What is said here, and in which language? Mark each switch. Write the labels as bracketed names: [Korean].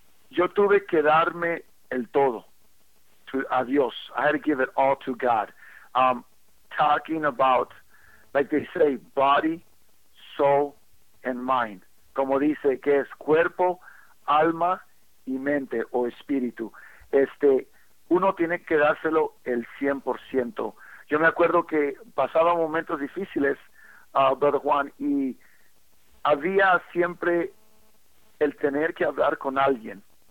[Spanish] Yo tuve que darme el todo a Dios. [English] I had to give it all to God. Talking about, like they say, body, soul, and mind. [Spanish] Como dice, que es cuerpo, alma, y mente, o espíritu. Uno tiene que dárselo el 100%. Yo me acuerdo que pasaba momentos difíciles, Brother Juan, y había siempre el tener que hablar con alguien.